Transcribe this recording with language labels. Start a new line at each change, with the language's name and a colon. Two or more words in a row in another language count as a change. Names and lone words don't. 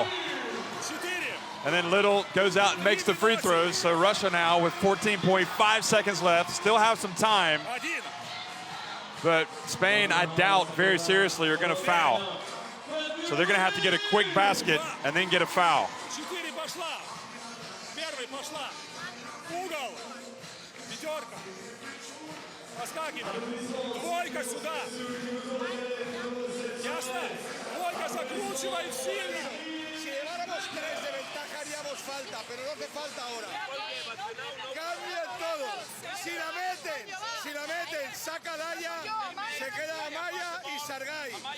English: And then Little goes out and makes the free throws, so Russia now with 14.5 seconds left, still have some time. But Spain, I doubt very seriously, are going to foul. So they're going to have to get a quick basket and then get a foul.
Russian: Двойка сюда. Ясно? Двойка закручивай сильно.
Spanish: Si lleváramos 3 de ventaja haríamos falta, pero no hace falta ahora. Cambien todo. Si la meten, saca Daya, se queda Amaya y Sargay.